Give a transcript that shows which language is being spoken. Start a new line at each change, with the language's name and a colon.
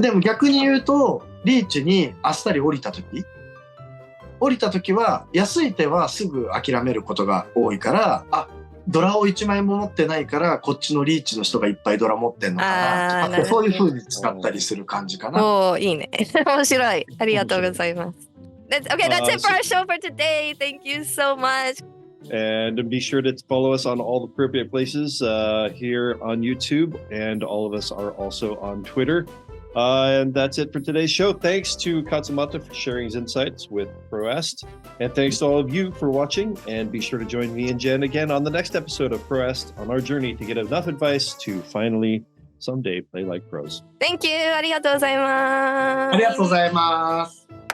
Japanese: でも逆に言うとリーチにあっさり降りた時は安い手はすぐ諦めることが多いから、ドラを1枚も持ってないからこっちのリーチの人がいっぱいドラ持ってんのかなとか、そういう風に使ったりする感じかな。いいね。面白い。ありがとうございます。
English: Okay, that's it for our show for today. Thank you so much. And be sure to follow us on all the appropriate places here on YouTube, and all of us are also on Twitter. And that's it for today's show. Thanks to Katsumata for sharing his insights with ProEst. And thanks to all of you for watching. And be sure to join me and Jen again on the next episode of ProEst on our journey to get enough advice to finally someday play like pros. Thank you.
Japanese: ありがとうございます。ありがとうございます。